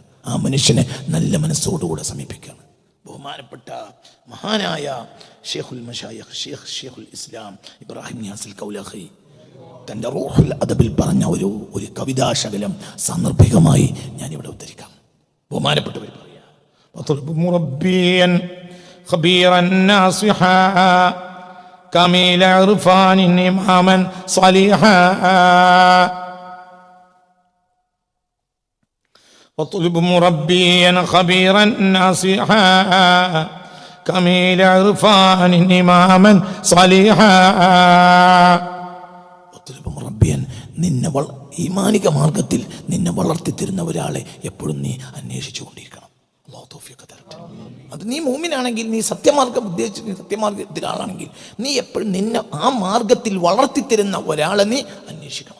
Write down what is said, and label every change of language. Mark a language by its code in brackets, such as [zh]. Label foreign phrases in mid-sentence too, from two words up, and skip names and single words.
[ml] ആ മനുഷ്യനെ നല്ല മനസ്സോടുകൂടെ സമീപിക്കുകയാണ്. ബഹുമാനപ്പെട്ട മഹാനായ ഷെയ്ഖുൽ മശായിഖ് ഷെയ്ഖുൽ ഇസ്ലാം ഇബ്രാഹിം നിയാസ് കൗലഖി തൻ്റെ റൂഹുൽ അദബിൽ പറഞ്ഞ ഒരു കവിതാശകലം സാന്ദർഭികമായി ഞാനിവിടെ ഉദ്ധരിക്കാം. ബഹുമാനപ്പെട്ടവർ പറയാം, [ar] كميل عرفان إماما صالحا واطلب مربيا خبيرا ناصحا كميل عرفان إماما صالحا واطلب مربيا [ml] നിന്നെ ഈമാനിക മാർഗത്തിൽ നിന്നെ വളർത്തിത്തരുന്ന ഒരാളെ എപ്പോഴും നീ അന്വേഷിച്ചു കൊണ്ടിരിക്കണം. അല്ലാഹു തൗഫീഖ് തരട്ടെ. അത് നീ മുഅ്മിനാണെങ്കിൽ, നീ സത്യമാർഗം ഉദ്ദേശിച്ച് സത്യമാർഗത്തിലാണെങ്കിൽ നീ എപ്പോഴും നിന്നെ ആ മാർഗത്തിൽ വളർത്തിത്തരുന്ന ഒരാളെ നീ അന്വേഷിക്കണം.